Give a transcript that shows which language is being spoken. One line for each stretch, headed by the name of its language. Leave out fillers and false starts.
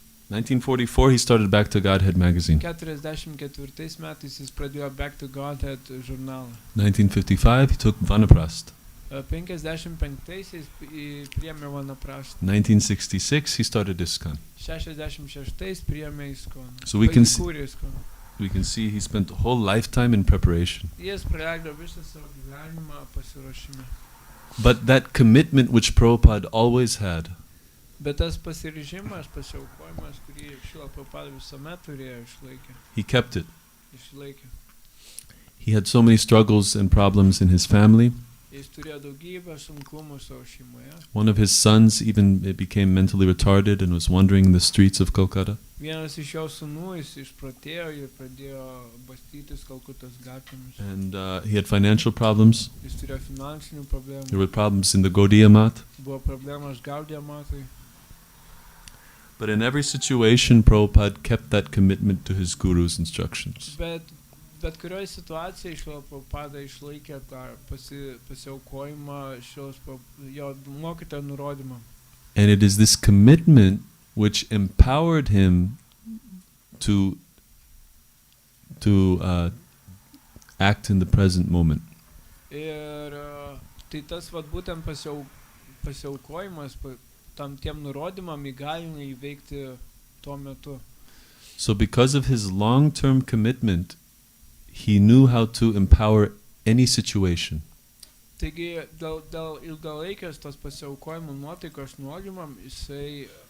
English: 1944 he started Back to Godhead magazine.
Lithuanian: 44 metais jis pradėjo Back to Godhead žurnalą.
English: 1955 he took Vanaprast.
Lithuanian: 55-aisiais priėmė Vanaprastą.
English: 1966 he started ISKCON.
Lithuanian: 66 priėmė ISKCON.
English: So we can see he spent a whole lifetime in preparation.
Lithuanian: Jis praleido visą savo gyvenimą pasiruošime.
English: But that commitment which Prabhupada always had,
Lithuanian: Bet tas pasiryžimas, pasiaukojimas, kurį Šrila Prabhupada visuomet turėjo,
English: he kept it.
Lithuanian: išlaikė.
English: He had so many struggles and problems in his family.
Lithuanian: Jis turėjo daugybę sunkumų savo šeimoje.
English: One of his sons even became mentally retarded and was wandering the streets of Calcutta.
Lithuanian: Vienas iš jo sūnų, jis išprotėjo ir pradėjo bastytis Kalkutos gatvėmis.
English: And he had financial problems.
Lithuanian: Jis turėjo finansinių problemų.
English: There were problems in the Gaudiya Math.
Lithuanian: Buvo problemos Gaudiya Matui.
English: But in every situation, Prabhupada kept that commitment to his guru's instructions.
Lithuanian: Bet kurioje situacijoje Šrila Prabhupada išlaikė tą pasiaukojimą jo mokytojo nurodymą.
English: And it is this commitment which empowered him to act in the present moment.
Lithuanian: Ir tai tas būtent pasiaukojimas tiem nurodymam įgalina įveikti tuo metu.
English: So because of his long-term commitment, he knew how to empower any situation.
Lithuanian: Taigi dėl ilgalaikės tos pasiaukojimo nuotaikos nurodymam jisai